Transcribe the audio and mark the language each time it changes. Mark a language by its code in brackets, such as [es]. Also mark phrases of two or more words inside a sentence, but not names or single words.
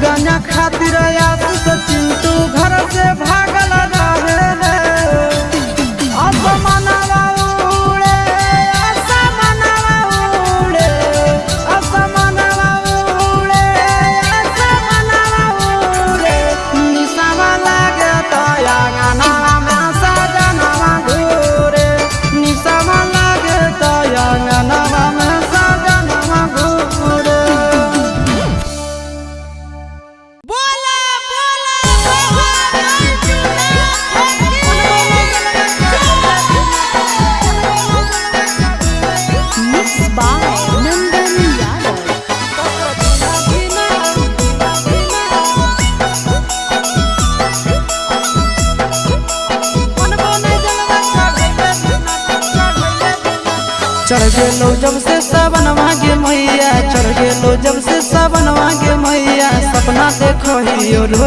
[mag] गांजा खातिर आशीष चिंटू घर से भागल रहे हैं असमनवा उड़े असमनवा उड़े असमनवा उड़े असमनवा उड़े निसवा लागे तो अंगनवा में सजनवा घूरे निसवा लागे तो अंगनवा में सजनवा घूरे बोला बोला [en] mix by [mag] नंदन यादव चढ़ गेलो जब से सावनवा गे मैया चढ़ गेलो जब से सावनवा गे मैया सपना देखो हियो रोज